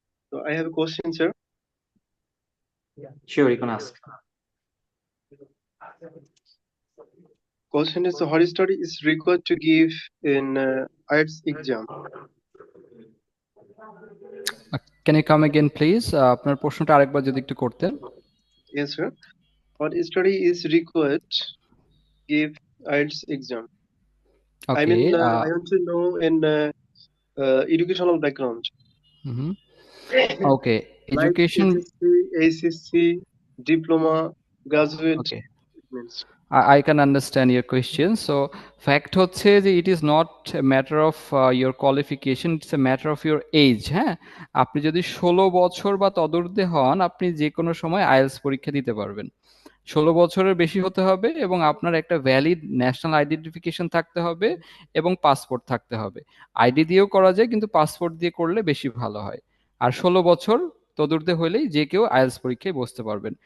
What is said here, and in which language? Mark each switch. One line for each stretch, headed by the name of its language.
English: So I have a question, sir. Sure, you can ask. Question is, so what study is required to give in IELTS exam? Can you come again, please?
Bangla: আপনার প্রশ্নটা আরেকবার যদি একটু করতেন।
English: Yes, sir. What study is required to give IELTS exam? I Okay. mean, I want to know in educational background, mhm. Okay. like Education. SSC, ACC, diploma, graduate. Okay. Means. I can understand your question. So, fact
Bangla: হচ্ছে যে
English: it is not a matter of your qualification, it's a matter of your age.
Bangla: হ্যাঁ, আপনি যদি 16 বছর বা তদূর্ধ্বে হন, আপনি যে কোনো সময় আইএলটিএস পরীক্ষা দিতে পারবেন। 16 বছরের বেশি হতে হবে এবং আপনার একটা ভ্যালিড ন্যাশনাল আইডেন্টিফিকেশন থাকতে হবে এবং পাসপোর্ট থাকতে হবে। আইডি দিয়েও করা যায়, কিন্তু পাসপোর্ট দিয়ে করলে বেশি ভালো হয়। আর 16 বছর তদূর্ধ্বে হলেই যে কেউ আইএলটিএস পরীক্ষায় বসতে পারবেন।